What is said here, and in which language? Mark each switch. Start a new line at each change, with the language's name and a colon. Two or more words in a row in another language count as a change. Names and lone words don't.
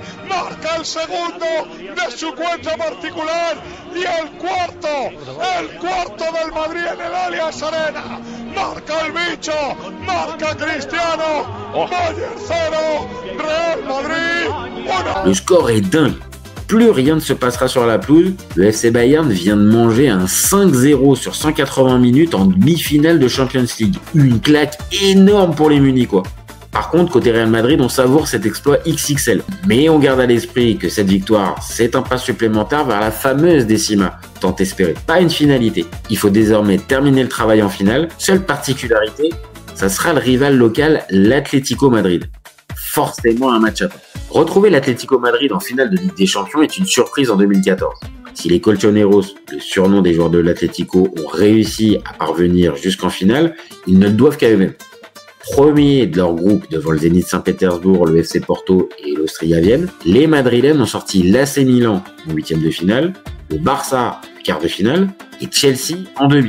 Spanish: Marca el segundo de su cuenta particular. Y el cuarto del Madrid en el Allianz Arena. Marca el bicho, marca Cristiano. Bayern 0, Real Madrid 1.
French: Le score est dingue. Plus rien ne se passera sur la pelouse. Le FC Bayern vient de manger un 5-0 sur 180 minutes en demi-finale de Champions League. Une claque énorme pour les Munichois. Par contre, côté Real Madrid, on savoure cet exploit XXL. Mais on garde à l'esprit que cette victoire, c'est un pas supplémentaire vers la fameuse décima, tant espérée. Pas une finalité. Il faut désormais terminer le travail en finale. Seule particularité, ça sera le rival local, l'Atlético Madrid. Forcément un match à part. Retrouver l'Atlético Madrid en finale de Ligue des Champions est une surprise en 2014. Si les Colchoneros, le surnom des joueurs de l'Atlético, ont réussi à parvenir jusqu'en finale, ils ne le doivent qu'à eux-mêmes. Premiers de leur groupe devant le Zénith Saint-Pétersbourg, le FC Porto et l'Austria Vienne, les Madrilènes ont sorti l'AC Milan en huitième de finale, le Barça en quart de finale et Chelsea en demi.